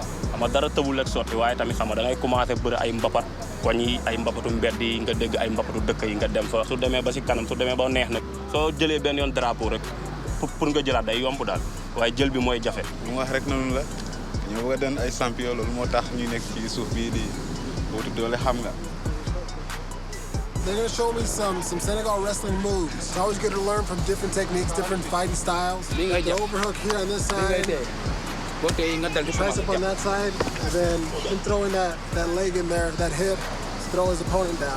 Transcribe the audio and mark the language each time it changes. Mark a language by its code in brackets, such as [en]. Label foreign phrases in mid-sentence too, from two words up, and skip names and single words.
[wo] xam nga dara tëbul ak sotti waaye tamit xam nga da ngay commencé bëre ay mbapat wàññi ay mbapatu mbedd yi nga dégg ay mbapatu dëkk yi nga dem fa su demee ba si kanam su demee ba neex nag soo jëlee benn yoon drapeau rek pour nga jëlaat day yomb daal waaye jël bi mooy jafe. lu mu wax rek noonu la ñoo bëgg a doon ay champion loolu moo tax ñu nekk ci suuf bii di wuti doole xam nga. [en] They're going to show me some Senegal wrestling moves. It's always good to learn from different techniques, different fighting styles. The overhook here on this side, tricep on that side, and then him throwing that leg in there, that hip, to throw his opponent down.